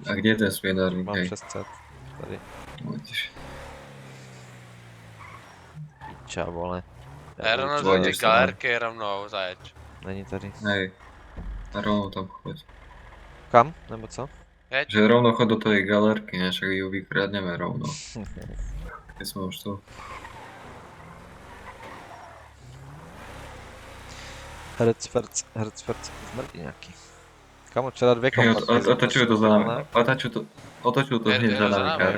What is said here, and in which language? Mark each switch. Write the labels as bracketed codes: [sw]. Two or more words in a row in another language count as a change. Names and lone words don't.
[cs] A kde je ten směnárník? Mám Hej. 600. Tady. No, vidíš. Piča, vole. Já rovnou do Zvoniš ty se, ne? galerky rovnou zajeď. Není tady. [sk] Hej. A rovno tam choď. [cs] Kam? Nebo co? Jeď. [sk] Že rovno chod do tej galerky, ne? Však ju vykradneme rovno. Keď sme už tu. [cs] Hercferc, zmrdí nějaký. [sk] Kamo, včera 2 Hej, kompasy. otočujú to za nami. Otočujú to hneď za nami, kar.